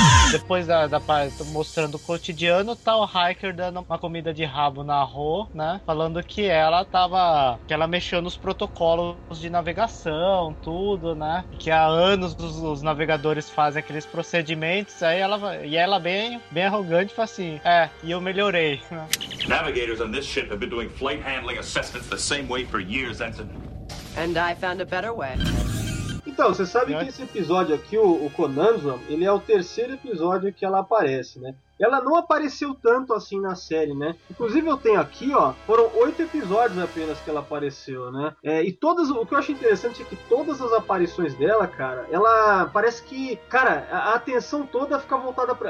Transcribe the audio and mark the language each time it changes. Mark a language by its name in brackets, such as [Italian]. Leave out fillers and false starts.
[Portuguese] Depois da parte mostrando o cotidiano, tá o Hiker dando uma comida de rabo na Ro, né? Falando que ela tava... que ela mexeu nos protocolos de navegação, tudo, né? Que há anos os navegadores fazem aqueles procedimentos, aí ela... e ela bem arrogante, fala assim, e eu melhorei, né? [English] Navigators on this ship have been doing flight handling assessments the same way for years, Ensign. And I found a better way. [Portuguese] Então, você sabe que esse episódio aqui, o Conundrum, ele é o terceiro episódio que ela aparece, né? Ela não apareceu tanto assim na série, né? Inclusive, eu tenho aqui, ó, foram 8 episódios apenas que ela apareceu, né? É, e todas, o que eu acho interessante é que todas as aparições dela, cara, ela parece que, cara, a atenção toda fica voltada pra...